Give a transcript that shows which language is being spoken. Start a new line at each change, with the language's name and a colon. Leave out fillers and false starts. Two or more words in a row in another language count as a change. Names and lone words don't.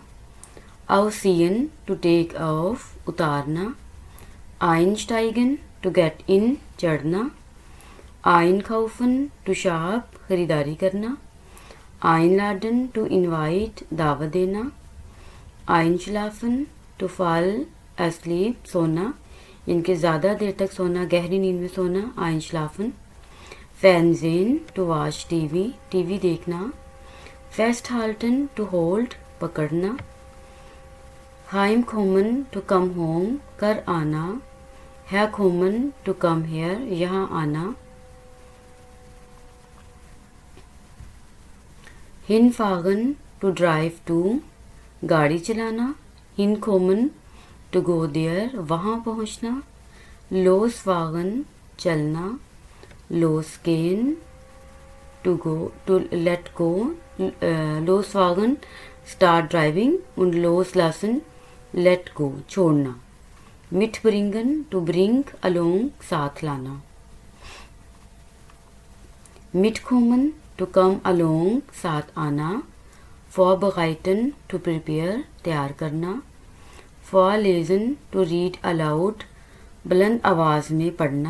English: ausziehen, to take off, उतारना। einsteigen, to get in, चढ़ना।
Hindi: einkaufen,
English: to shop,
Hindi: खरीदारी करना। einladen,
English: to invite,
Hindi: दावत देना।
German: einschlafen,
English: to fall asleep,
Hindi: सोना, इनके ज़्यादा देर तक सोना, गहरी नींद में सोना,
German: einschlafen। fernsehen,
English: to watch TV,
Hindi: टीवी देखना।
English: festhalten, to hold, पकड़ना। heimkommen, to come home,
Hindi: कर आना।
English: herkommen, to come here,
Hindi: यहाँ आना।
English: hinfahren, to drive to,
Hindi: गाड़ी चलाना।
English: hinkommen, to go there,
Hindi: वहाँ पहुँचना।
English: losfahren, चलना। losgehen, to go, to let go. losfahren, start driving und loslassen, let go, छोड़ना। mitbringen, to bring, along,
Hindi: साथ लाना।
English: mitkommen, to come along,
Hindi: साथ आना। vorbereiten,
English: to prepare,
Hindi: तैयार करना। vorlesen,
English: to read aloud,
Hindi: बुलंद आवाज़ में पढ़ना।